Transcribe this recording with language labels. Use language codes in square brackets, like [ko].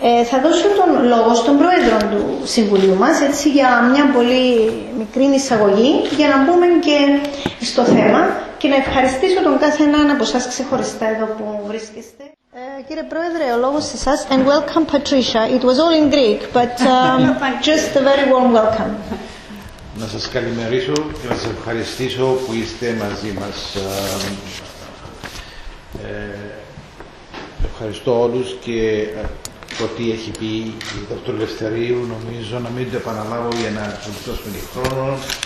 [el] Θα δώσω τον λόγο στον Πρόεδρο του Συμβουλίου μας, έτσι, για μια πολύ μικρή εισαγωγή, για να μπούμε και στο θέμα, και να ευχαριστήσω τον κάθε έναν από εσάς ξεχωριστά εδώ που βρίσκεστε. Κύριε Πρόεδρε, ο λόγος σε εσάς. [en] And welcome, Patricia. It was all in Greek, but just a very warm welcome. [el] Να σας καλημερίσω και να σας ευχαριστήσω που είστε μαζί μας. Ευχαριστώ όλους, και το τι έχει πει η Δ. Ελευθερίου νομίζω να μην το επαναλάβω για να δώσουμε χρόνο.